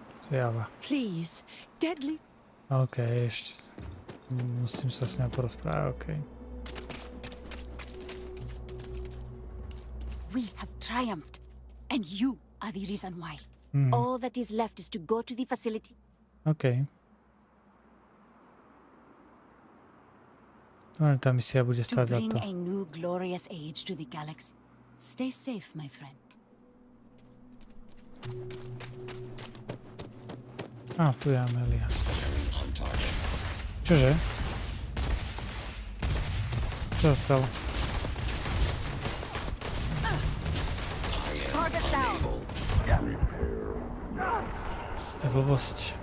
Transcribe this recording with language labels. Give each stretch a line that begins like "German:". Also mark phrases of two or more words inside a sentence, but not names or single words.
English: Java. Please, deadly.
Slovak: OK, ešte. Musím sa s ňou porozprávať, OK.
English: We have triumphed, and you are the reason why. All that is left is to go to the facility.
Slovak: OK. Tá misia bude stáť za to.
English: To bring a new glorious age to the galaxy. Stay safe, my friend.
Slovak: Tu je Amelia. Čože? Čo sa stalo? To je blbosť.